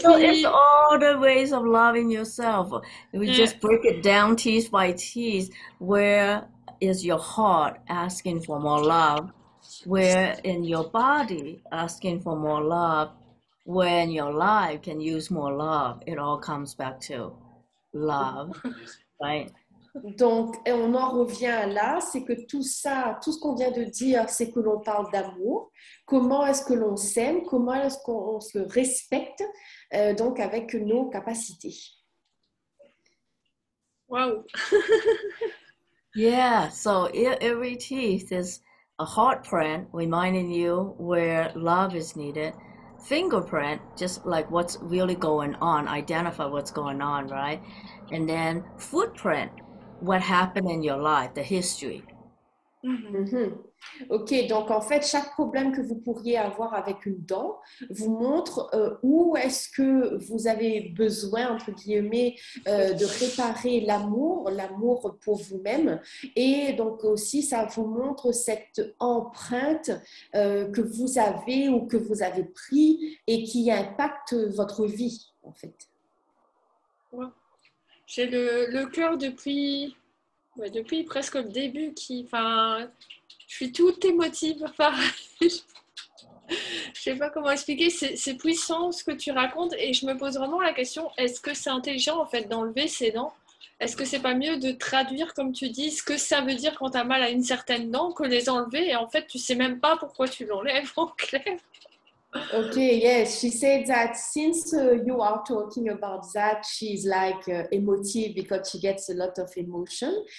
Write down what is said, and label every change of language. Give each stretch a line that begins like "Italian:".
English: So it's all the ways of loving yourself. We just break it down teeth by teeth. Where is your heart asking for more love? Where in your body asking for more love? Where in your life can use more love? It all comes back to love, right?
French: Donc, on en revient là, c'est que tout ça, tout ce qu'on vient de dire, c'est que l'on parle d'amour. Comment est-ce que l'on s'aime? Comment est-ce qu'on se respecte donc avec nos capacités?
English: Wow. Yeah, so every teeth is a heart print reminding you where love is needed. Fingerprint, just like what's really going on, identify what's going on, right? And then footprint, what happened in your life, the history. Mm-hmm.
French: Ok, donc en fait, chaque problème que vous pourriez avoir avec une dent vous montre où est-ce que vous avez besoin, entre guillemets, de réparer l'amour pour vous-même. Et donc aussi, ça vous montre cette empreinte que vous avez ou que vous avez pris et qui impacte votre vie, en fait. Ouais. J'ai le cœur depuis presque le début je suis toute émotive. Je sais pas comment expliquer, c'est puissant ce que tu racontes et je me pose vraiment la question, est-ce que c'est intelligent en fait d'enlever ces dents? Est-ce que c'est pas mieux de traduire, comme tu dis, ce que ça veut dire quand tu as mal à une certaine dent que les enlever et en fait tu sais même pas pourquoi tu l'enlèves en clair?
English: Okay, yes, she said that since you are talking about that, she's like emotive because she gets a lot of emotion.